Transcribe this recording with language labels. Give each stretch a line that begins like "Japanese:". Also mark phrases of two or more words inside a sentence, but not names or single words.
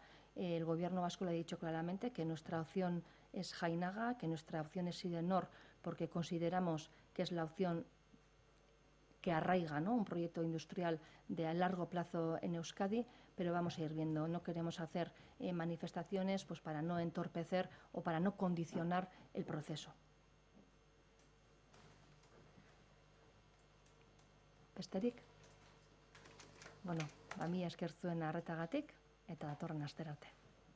Spanish: El gobierno vasco le ha dicho claramente que nuestra opción es Jainaga, que nuestra opción es Sidenor, porque consideramos que es la opción que arraiga, ¿no?, un proyecto industrial de a largo plazo en Euskadi, pero vamos a ir viendo. No queremos hacer manifestaciones pues para no entorpecer o para no condicionar el proceso.
Basque: Besterik? Bueno, mila esker zuen arretagatik eta datorren astera arte.